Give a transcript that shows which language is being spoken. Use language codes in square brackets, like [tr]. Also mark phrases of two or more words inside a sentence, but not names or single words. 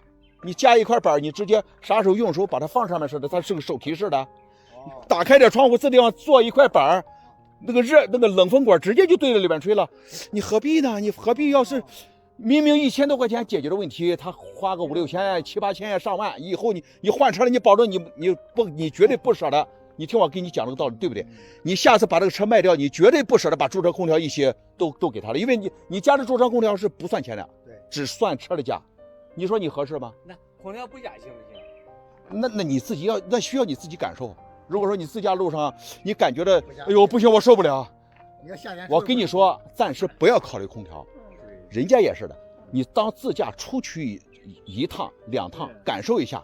[zh] 你加一块板，你直接啥时候用手把它放上面似的，它是个手提式的。打开点窗户，这地方做一块板，那个冷风管直接就对着里边吹了。你何必呢？你何必要是？明明1000多块钱解决的问题，他花个5、6千、7、8千上萬，以後你換車了，你保證你絕對不捨得。你聽我跟你講這個道理，對不對？你下次把這個車賣掉，你絕對不捨得把駐車空調一些都給他了，因為你家的駐車空調是不算錢的，只算車的價。你說你合適嗎？那空調不加行不行？那你自己那需要你自己感受。如果說你自駕路上你感覺的，哎呦不行，我受不了。我跟你說，暫時不要考慮空調。人家也是的，你當自駕出去1趟2趟，感受一下。